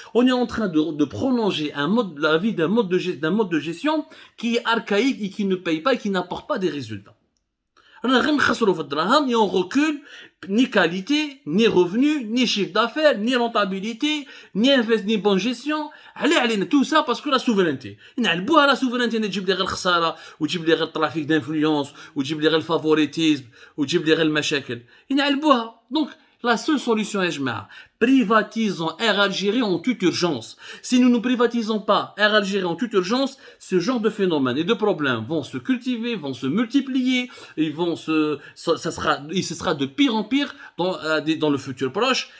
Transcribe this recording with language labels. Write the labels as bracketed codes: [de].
[fr] On est en train de prolonger la vie d'un mode de gestion qui est archaïque et qui ne paye pas et qui n'apporte pas des résultats. Et on recule, ni qualité, ni revenu, ni chiffre d'affaires, ni rentabilité, ni bonne gestion. Allez, tout ça parce que la souveraineté. [ar] La souveraineté, تجيب لي غير الخسارة, وتجيب لي غير trafic d'influence, وتجيب لي غير favoritisme, وتجيب لي غير المشاكل. [fr] Donc, la seule solution est privatisons Air Algérie en toute urgence. Si nous ne privatisons pas Air Algérie en toute urgence, ce genre de phénomènes et de problèmes vont se cultiver, vont se multiplier, ce sera de pire en pire dans le futur proche.